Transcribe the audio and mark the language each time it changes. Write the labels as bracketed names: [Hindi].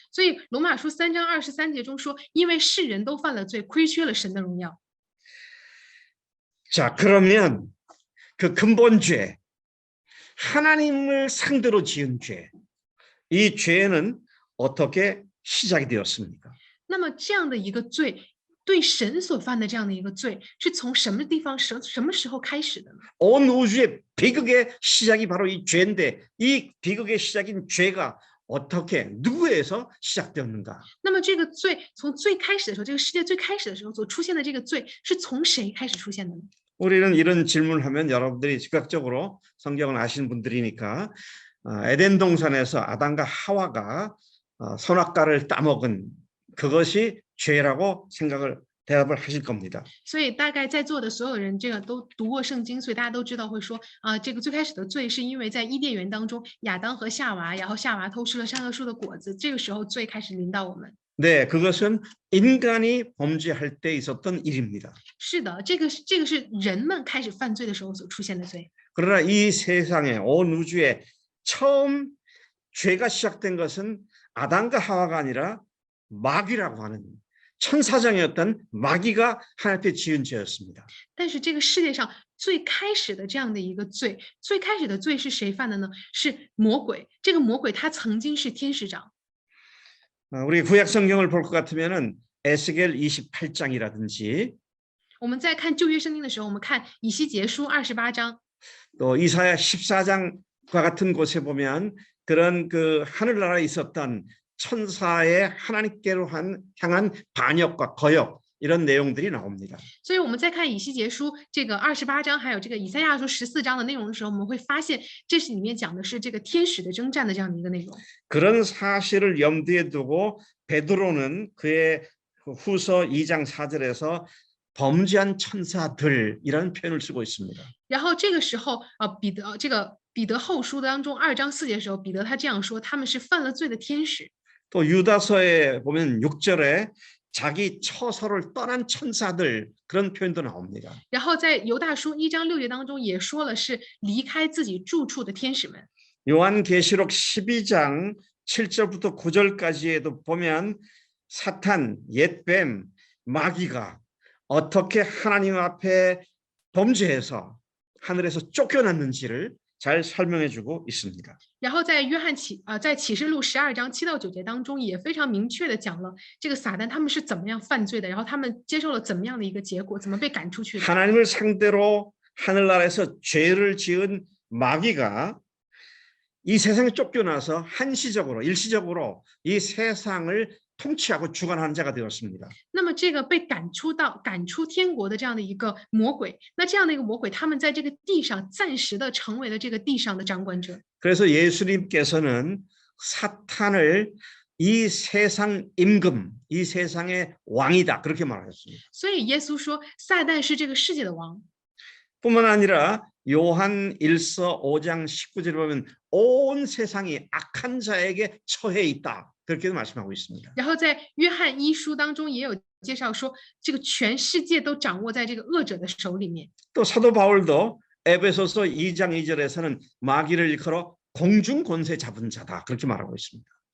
[Chinese] 所以罗马书3章23节中说，因为世人都犯了罪，亏缺了神的荣耀。 [Korean] 자, 그러면 그 근본 죄, 하나님을 상대로 지은 죄, 이 죄는 어떻게 시작이 되었습니까? [Chinese] 那么这样的一个罪，对神所犯的这样的一个罪，是从什么地方、什么时候开始的呢？ [Korean] 온 우주의 비극의 시작이 바로 이 죄인데 이 비극의 시작인 죄가 어떻게 누구에서 시작되었는가? [Chinese] 那么这个罪从最开始的时候，这个世界最开始的时候所出现的这个罪，是从谁开始出现的呢？ [Korean] 우리는 이런 질문을 하면 여러분들이 즉각적으로 성경을 아시는 분들이니까 에덴 동산에서 아담과 하와가 선악과를 따먹은 그것이 죄라고 대답을 하실 겁니다. [Chinese] 所以大概在座的所有人，这个都读过圣经，所以大家都知道会说这个最开始的罪是因为在伊甸园当中，亚当和夏娃，然后夏娃偷吃了善恶树的果子，这个时候罪开始临到我们。 [Korean] 네, 그것은 인간이 범죄할 때 있었던 일입니다. [Chinese] 是的，这个是人们开始犯罪的时候所出现的罪。 [Korean] 그러나 이 세상에 온 우주에 처음 죄가 시작된 것은 아담과 하와가 아니라 마귀라고 하는 천사장이었던 마귀가 하나님 앞에 지은 죄였습니다. [Chinese] 但是这个世界上最开始的这样的一个罪，最开始的罪是谁犯的呢？是魔鬼。这个魔鬼他曾经是天使长。 [Korean] 우리 구약 성경을 볼 것 같으면은 에스겔 28장이라든지 [Chinese] 我们在看旧约圣经的时候，我们看以西结书28章， [Korean] 또 이사야 14장과 같은 곳에 보면 그런 그 하늘나라에 있었던 천사의 하나님께로 향한 반역과 거역 이런 내용들이 나옵니다. [Chinese] 所以我们在看以西结书这个28章，还有这个以赛亚书14章的内容的时候，我们会发现这是里面讲的是这个天使的征战的这样的一个内容。 [Korean] 그런 사실을 염두에 두고 베드로는 그의 후서 2장 4절에서 범죄한 천사들이라는 표현을 쓰고 있습니다. [Chinese] 然后这个时候彼得后书当中2章4节的时候，彼得他这样说，他们是犯了罪的天使。 [Korean] 또 유다서에 보면 6절에 자기 처소를 떠난 천사들 그런 표현도 나옵니다. [Chinese] 然后在犹大书1章6节当中也说了是离开自己住处的天使们。 [Korean] 요한계시록 12장 7절부터 9절까지에도 보면 사탄, 옛뱀, 마귀가 어떻게 하나님 앞에 범죄해서 하늘에서 쫓겨났는지를 잘 설명해주고 있습니다. [Chinese] 然后在在启示录12章7到9节当中也非常明确的讲了这个撒旦他们是怎么样犯罪的，然后他们接受了怎么样的一个结果，怎么被赶出去的。 [Korean] 하나님을 상대로 하늘나라에서 죄를 지은 마귀가 이 세상에 쫓겨나서 한시적으로 일시적으로 이 세상을 통치하고 주관하는 자가 되었습니다. [Chinese] 那么这个被赶出天国的这样的一个魔鬼，那这样的一个魔鬼，他们在这个地上暂时的成为了这个地上的掌管者。 [Korean] 그래서 예수님께서는 사탄을 이 세상 임금, 이 세상의 왕이다 그렇게 말하셨습니다. [Chinese] 所以耶稣说，撒旦是这个世界的王。 [Korean] 뿐만 아니라 요한 1서 5장 19절에 보면 온 세상이 악한 자에게 처해 있다 그렇게 말씀하고 있습니다. [Chinese] 然后在约翰一书当中也有介绍说，这个全世界都掌握在这个恶者的手里面。 [Korean] 또 사도 바울도 에베소서 2장 2절에서는 마귀를 일컬어 공중 권세 잡은 자다 그렇게 말하고 있습니다.